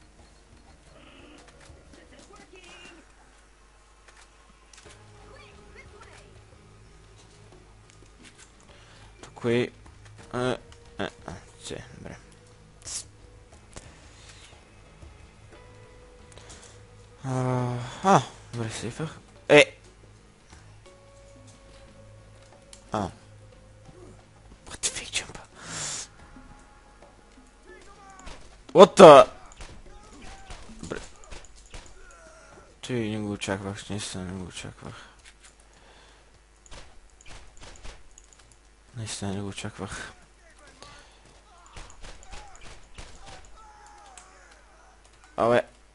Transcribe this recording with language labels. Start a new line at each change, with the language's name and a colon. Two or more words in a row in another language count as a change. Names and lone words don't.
Bulgarian: Тук е... добре. Добре, сейфах.
English: What the fake jump? What the...
Bulgarian: Добре. Той не го очаквах, наистина не го очаквах. Наистина не го очаквах. Абе.